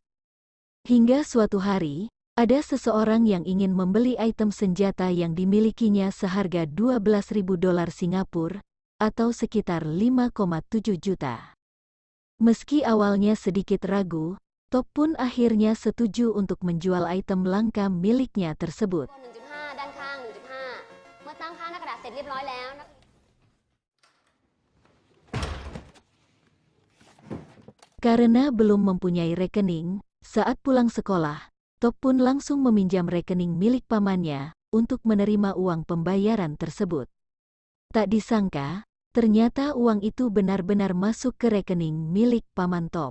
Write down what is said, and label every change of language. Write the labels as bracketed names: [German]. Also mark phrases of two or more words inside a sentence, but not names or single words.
[Indonesian] Hingga suatu hari, ada seseorang yang ingin membeli item senjata yang dimilikinya seharga 12.000 dolar Singapura, atau sekitar 5,7 juta. Meski awalnya sedikit ragu, Thop pun akhirnya setuju untuk menjual item langka miliknya tersebut. [Thai] 1.5 ด้านข้าง 1.5 เมื่อตั้งค่าหน้ากระดาษเสร็จเรียบร้อยแล้ว [Indonesian] Karena belum mempunyai rekening, saat pulang sekolah, Thop pun langsung meminjam rekening milik pamannya untuk menerima uang pembayaran tersebut. Tak disangka, ternyata uang itu benar-benar masuk ke rekening milik paman Thop.